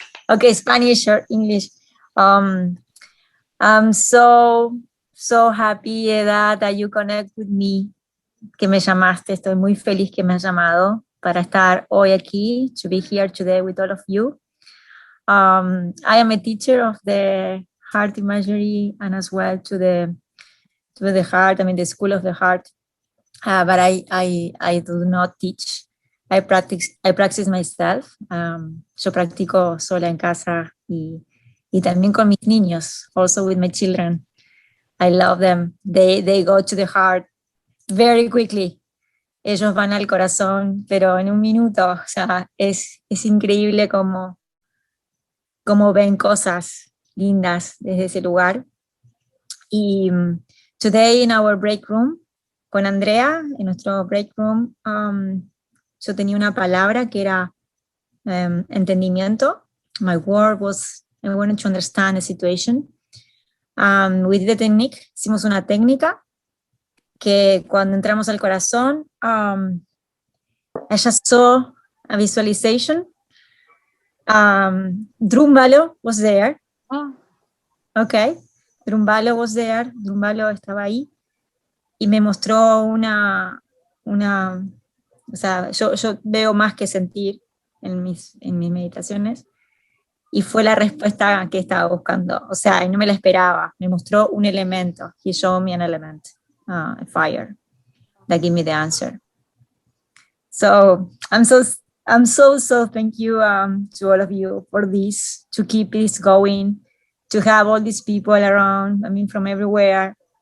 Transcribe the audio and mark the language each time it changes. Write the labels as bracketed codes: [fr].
[en] Okay, Spanish or English. I'm so happy, Edda, that you connect with me, [es] que me llamaste. Estoy muy feliz que me has llamado para estar hoy aquí, [en] to be here today with all of you. I am a teacher of the Heart Imagery and as well to the heart, the School of the Heart. But I do not teach. I practice myself. [es] Yo practico sola en casa y también con mis niños, [en] also with my children. I love them. They go to the heart very quickly. [es] Ellos van al corazón, pero en un minuto. O sea, es increíble cómo ven cosas lindas desde ese lugar. Y [en] today in our break room, [es] con Andrea, en nuestro break room, yo tenía una palabra que era entendimiento. [en] My word was, I wanted to understand the situation. We did a technique, [es] hicimos una técnica que cuando entramos al corazón, [en] I just saw a visualization. Drumbalo was there. Okay, Drumbalo was there. [es] Drumbalo estaba ahí y me mostró o sea, yo veo más que sentir en mis meditaciones, y fue la respuesta que estaba buscando. O sea, no me la esperaba. Me mostró un elemento. [en] He showed me an element, a fire, that gave me the answer. So I'm so thank you to all of you for this, to keep this going, to have all these people around, from everywhere.